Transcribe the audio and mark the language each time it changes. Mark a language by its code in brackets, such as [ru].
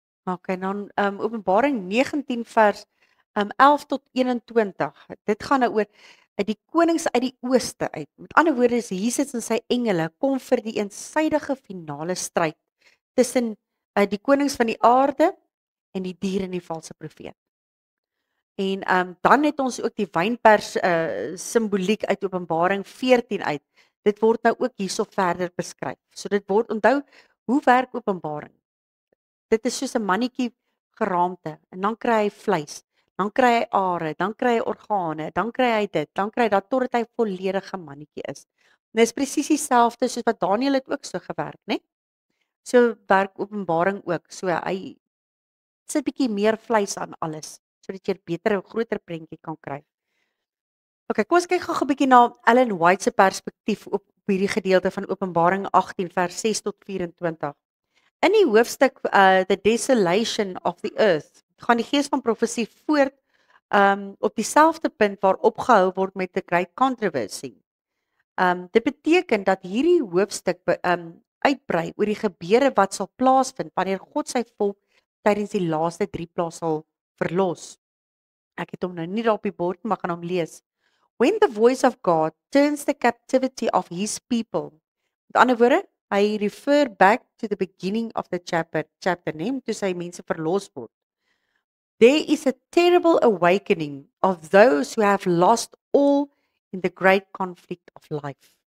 [af] Okay, dan Openbaring 19 vers 11 tot 21. Dit gaan nou oor die konings uit die ooste uit. Met ander woorde is Jesus en sy engele kom vir die eensydige finale stryd tussen die konings van die aarde en die dier en die valse profeet. En dan het ons ook die wynpers simboliek uit Openbaring 14 uit. Dit word nou ook hierso verder beskryf. So dit word onthou hoe werk Openbaring. Dit is soos 'n mannetjie geraamte en dan kry hy vleis, dan kry hy are, dan kry hy organe, dan kry hy dit, dan kry hy dat totdat hy volledige mannetjie is. En dit is presies dieselfde soos wat Daniël het ook so gewerk, né? So werk Openbaring ook. So hy sit bietjie meer vleis aan alles sodat jy 'n beter en groter prentjie kan kry. Okay, kom ons kyk gou 'n bietjie na Ellen White se perspektief op hierdie gedeelte van Openbaring 18 vers 6 tot 24. In die hoofstuk The Desolation of the Earth gaan die gees van profesie voort op dieselfde punt waar opgehou word met the Great Controversy. Dit beteken dat hierdie hoofstuk uitbrei oor die gebeure wat sal plaasvind wanneer God sy volk tydens die laaste 3 plae sal verlos. Ek het hom nou nie daar op die bord, maar gaan hom lees. [en] When the voice of God turns the captivity of his people. [af] Met ander woorde, hy [en] refer back to the beginning of the chapter [af] name toe sy mense verlos word. [en] There is a terrible awakening of those who have lost all in the great conflict of life.